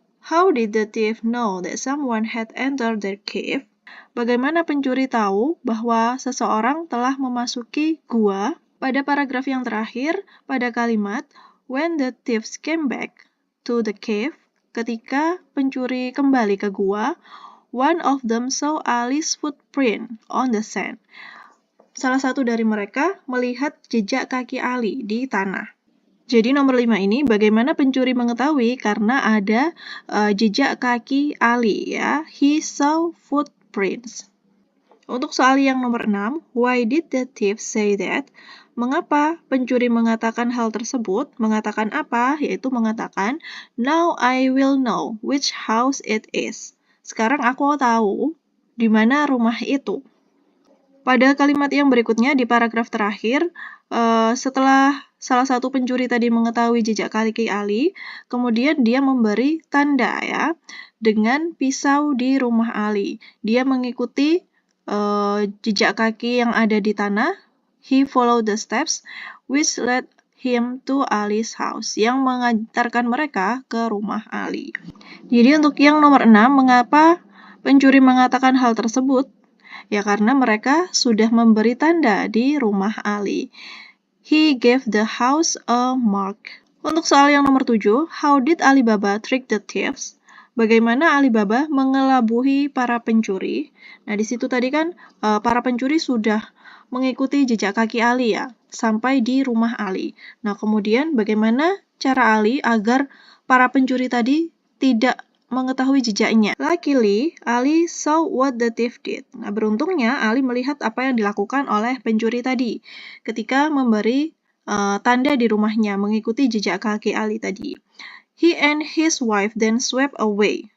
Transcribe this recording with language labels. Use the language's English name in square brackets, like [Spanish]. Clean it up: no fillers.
[English] How did the thief know that someone had entered their cave? [Indonesian] Bagaimana pencuri tahu bahwa seseorang telah memasuki gua? Pada paragraf yang terakhir, pada kalimat [English] when the thieves came back to the cave, [Indonesian] ketika pencuri kembali ke gua, [English] one of them saw Ali's footprint on the sand. [Indonesian] Salah satu dari mereka melihat jejak kaki Ali di tanah. Jadi nomor 5 ini bagaimana pencuri mengetahui karena ada jejak kaki Ali ya. [English] He saw footprints. [Indonesian] Untuk soal yang nomor 6, [English] why did the thief say that? [Indonesian] Mengapa pencuri mengatakan hal tersebut? Mengatakan apa? Yaitu mengatakan, [English] now I will know which house it is. [Indonesian] Sekarang aku tahu di mana rumah itu. Pada kalimat yang berikutnya di paragraf terakhir, setelah salah satu pencuri tadi mengetahui jejak kaki Ali, kemudian dia memberi tanda ya dengan pisau di rumah Ali. Dia mengikuti jejak kaki yang ada di tanah. [English] He followed the steps which led him to Ali's house, [Indonesian] yang mengantarkan mereka ke rumah Ali. Jadi untuk yang nomor 6, mengapa pencuri mengatakan hal tersebut? Ya karena mereka sudah memberi tanda di rumah Ali. [English] He gave the house a mark. [Indonesian] Untuk soal yang nomor 7, [English] how did Alibaba trick the thieves? [Indonesian] Bagaimana Alibaba mengelabuhi para pencuri? Nah, di situ tadi kan para pencuri sudah mengikuti jejak kaki Ali ya, sampai di rumah Ali. Nah, kemudian bagaimana cara Ali agar para pencuri tadi tidak mengetahui jejaknya? [English] Luckily, Ali saw what the thief did. [Indonesian] Nah, beruntungnya Ali melihat apa yang dilakukan oleh pencuri tadi ketika memberi tanda di rumahnya mengikuti jejak kaki Ali tadi. [English] He and his wife then swept away.